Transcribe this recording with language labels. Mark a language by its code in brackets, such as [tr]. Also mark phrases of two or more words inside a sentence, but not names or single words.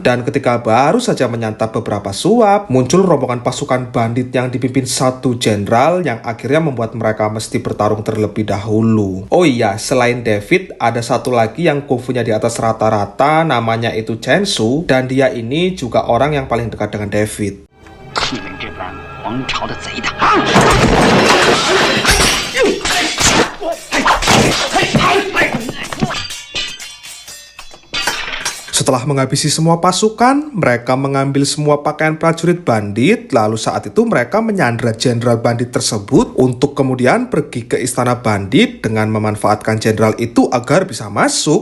[id] Dan ketika baru saja menyantap beberapa suap, muncul rombongan pasukan bandit yang dipimpin satu jenderal, yang akhirnya membuat mereka mesti bertarung terlebih dahulu. Oh iya, selain David, ada satu lagi yang kungfunya di atas rata-rata, namanya itu Chen Su, dan dia ini juga orang yang paling dekat dengan David. [zh] 你们这帮皇朝的贼党！ [id] Setelah Setelah menghabisi semua pasukan, mereka mengambil semua pakaian prajurit bandit, lalu saat itu mereka menyandra jenderal bandit tersebut untuk kemudian pergi ke istana bandit dengan memanfaatkan jenderal itu agar bisa masuk.